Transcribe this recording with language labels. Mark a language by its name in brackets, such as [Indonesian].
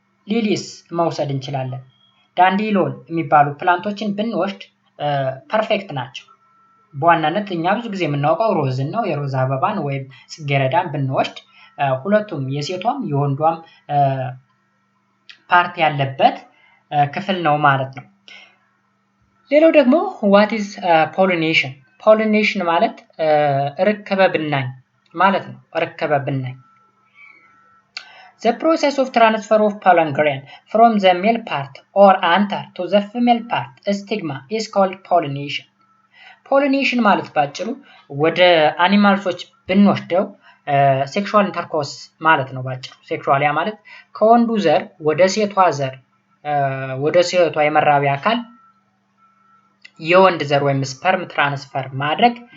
[Amharic] ሊሊስ መውሰድ እንችላለን። ዳንዲሎን የሚባሉ ፕላንቶችን ብንወስድ ፐርፌክት ናቸው። በዋናነት እኛ ብዙ ጊዜ የምናውቀው ሮዝን ነው። የሮዝ አበባን ወይም ጽጌረዳን ብንወስድ ሁለቱም የሴቷም የወንዷም ፓርት ያለበት ክፍል ነው ማለት ነው። ሌላው ደግሞ [English] what is pollination? [Amharic] pollination ማለት ርክበ ብናኝ ማለት ነው። ርክበ ብናኝ [English] The process of transfer of pollen grain from the male part or anther to the female part stigma is called pollination. [Amharic] Pollination ማለት ባጭሩ ወደ አኒማልሶች ብንወስደው ሴክሹዋል ኢንተርኮርስ ማለት ነው ባጭሩ። ሴክሹዋል ያ ማለት ከወንዱ ዘር ወደ ሴቷ ዘር ወደ ሴቷ የመራቢያ አካል የወንድ ዘር ወይም ስፐርም ትራንስፈር ማድረግ